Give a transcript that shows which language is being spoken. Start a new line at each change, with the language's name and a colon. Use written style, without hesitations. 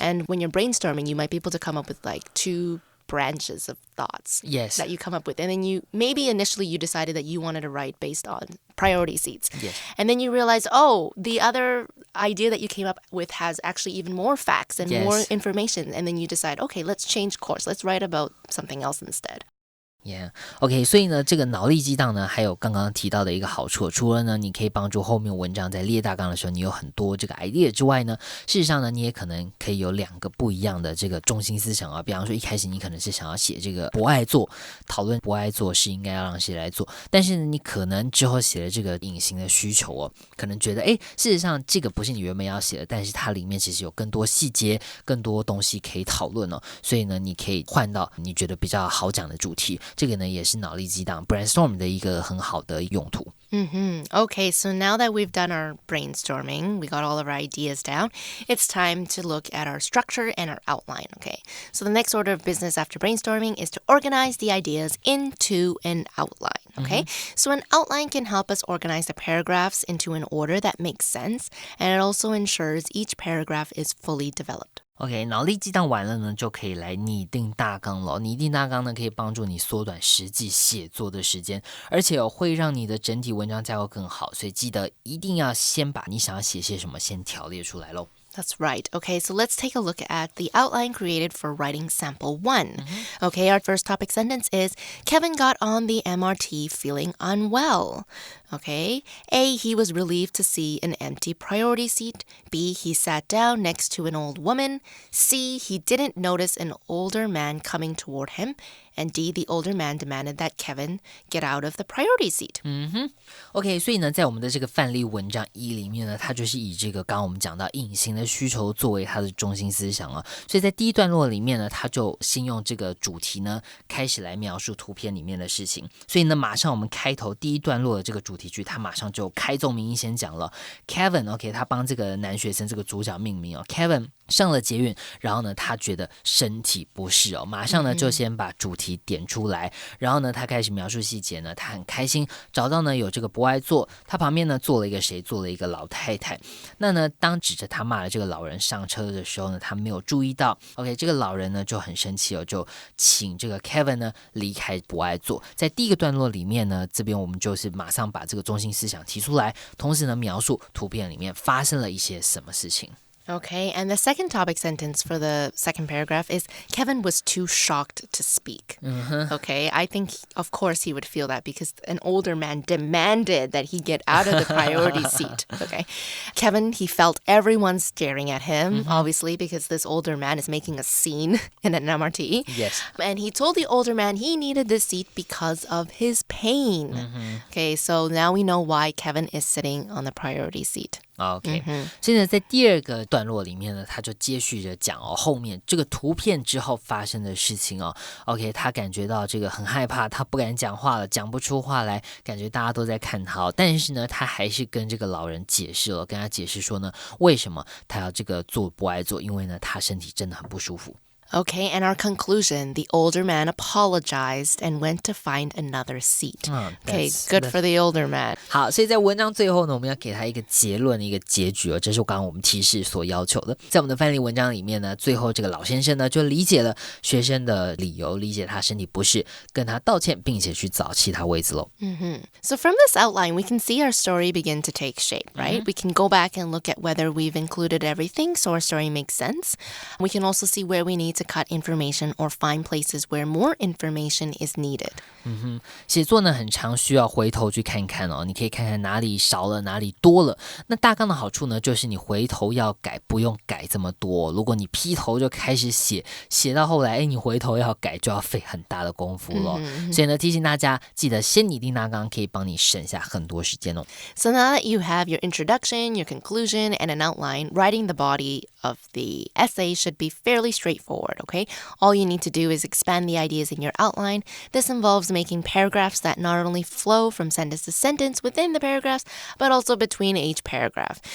English: And when you're brainstorming, you might be able to come up with like 2 branches of thoughts that you come up with. And then maybe initially you decided that you wanted to write based on priority seats. Yes. And then you realize, oh, the other idea that you came up with has actually even more facts and more information. And then you decide, okay, let's change course. Let's write about something else instead.
Chinese: Yeah, OK， 所以呢，这个脑力激荡呢，还有刚刚提到的一个好处，除了呢，你可以帮助后面文章在列大纲的时候，你有很多这个 idea 之外呢，事实上呢，你也可能可以有2个不一样的这个中心思想啊。比方说，一开始你可能是想要写这个博爱座，讨论博爱座是应该要让谁来做，但是呢，你可能之后写了这个隐形的需求哦，可能觉得，事实上这个不是你原本要写的，但是它里面其实有更多细节、更多东西可以讨论哦，所以呢，你可以换到你觉得比较好讲的主题。这个呢也是脑力激荡 brainstorm 的一个很好的用途。
English: Okay, so now that we've done our brainstorming, we got all of our ideas down, it's time to look at our structure and our outline, okay? So the next order of business after brainstorming is to organize the ideas into an outline, okay? So an outline can help us organize the paragraphs into an order that makes sense, and it also ensures each paragraph is fully developed.
Chinese: OK， 脑力激荡完了呢，就可以来拟定大纲了。拟定大纲呢，可以帮助你缩短实际写作的时间，而且会让你的整体文章架构更好。所以记得一定要先把你想要写些什么先条列出来咯。
English: That's right. Okay, so let's take a look at the outline created for writing sample 1. Okay, our first topic sentence is, Kevin got on the MRT feeling unwell. Okay, A, he was relieved to see an empty priority seat. B, he sat down next to an old woman. C, he didn't notice an older man coming toward him. And D, the older man demanded that Kevin get out of the priority seat.
Chinese: OK， 所以呢，在我们的这个范例文章1里面呢，它就是以这个刚刚我们讲到隐形的需求作为它的中心思想啊。所以在第一段落里面呢，它就先用这个主题呢开始来描述图片里面的事情。所以呢，马上我们开头第一段落的这个主题句，它马上就开宗明义先讲了 Kevin OK， 他帮这个男学生这个主角命名哦 ，Kevin 上了捷运，然后呢，他觉得身体不适哦，马上呢就先把主题题点出来，然后呢他开始描述细节呢，他很开心找到呢有这个博爱座，他旁边呢坐了一个谁，坐了一个老太太。那呢当指着他骂了这个老人上车的时候呢，他没有注意到 OK 这个老人呢就很生气哦，就请这个 Kevin 呢离开博爱座。在第一个段落里面呢，这边我们就是马上把这个中心思想提出来，同时呢描述图片里面发生了一些什么事情。
English: Okay, and the second topic sentence for the second paragraph is Kevin was too shocked to speak. Okay, I think, of course, he would feel that because an older man demanded that he get out of the priority seat. Okay, Kevin, he felt everyone staring at him, obviously, because this older man is making a scene in an MRT. Yes. And he told the older man he needed this seat because of his pain. Okay, so now we know why Kevin is sitting on the priority seat.
Chinese: OK，所以呢，在第二个段落里面呢，他就接续着讲后面这个图片之后发生的事情OK， 他感觉到这个很害怕，他不敢讲话了，讲不出话来，感觉大家都在看他但是呢，他还是跟这个老人解释了，跟他解释说呢，为什么他要这个坐博爱座，因为呢，他身体真的很不舒服。
English: Okay, and our conclusion, the older man apologized and went to find another seat. Okay, good for the older man.
Chinese: 好，所以在文章最后呢，我们要给他一个结论，一个结局这是刚刚我们提示所要求的。在我们的范例文章里面呢，最后这个老先生呢就理解了学生的理由，理解他身体不适，跟他道歉，并且去找其他位子咯。
English: So from this outline, we can see our story begin to take shape, right? We can go back and look at whether we've included everything so our story makes sense. We can also see where we need to cut information or find places where more information is needed.
Chinese: 写作呢很常需要回头去看看你可以看看哪里少了，哪里多了。那大纲的好处呢，就是你回头要改，不用改这么多。如果你劈头就开始写，写到后来，你回头要改就要费很大的功夫了。所以呢，提醒大家记得先拟定大纲，可以帮你省下很多时间
English: So now that you have your introduction, your conclusion, and an outline, writing the body of the essay should be fairly straightforward, okay? All you need to do is expand the ideas in your outline. This involves making paragraphs that not only flow from sentence to sentence within the paragraphs, but also between each paragraph.